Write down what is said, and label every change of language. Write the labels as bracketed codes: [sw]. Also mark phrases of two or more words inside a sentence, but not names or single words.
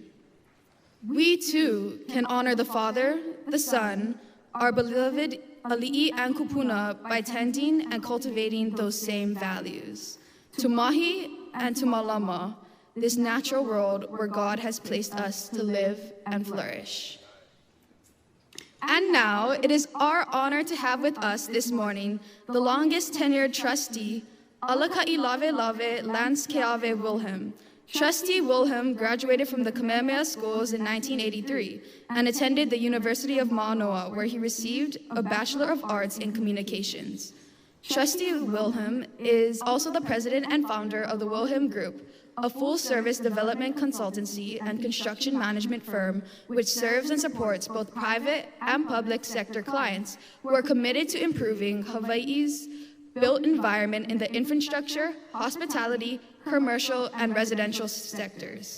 [en] We too can honor the Father, the Son, our beloved ali'i and kupuna by tending and cultivating those same values. To Mahi and to Mālama, this natural world where God has placed us to live and flourish. And now, it is our honor to have with us this morning the longest tenured trustee, alakaʻi Lave Lave Lance Keave Wilhelm. Trustee Wilhelm graduated from the Kamehameha Schools in 1983 and attended the University of Manoa, where he received a Bachelor of Arts in Communications. Trustee Wilhelm is also the president and founder of the Wilhelm Group, a full-service development consultancy and construction management firm which serves and supports both private and public sector clients who are committed to improving Hawaii's built environment in the infrastructure, hospitality, commercial, and residential sectors.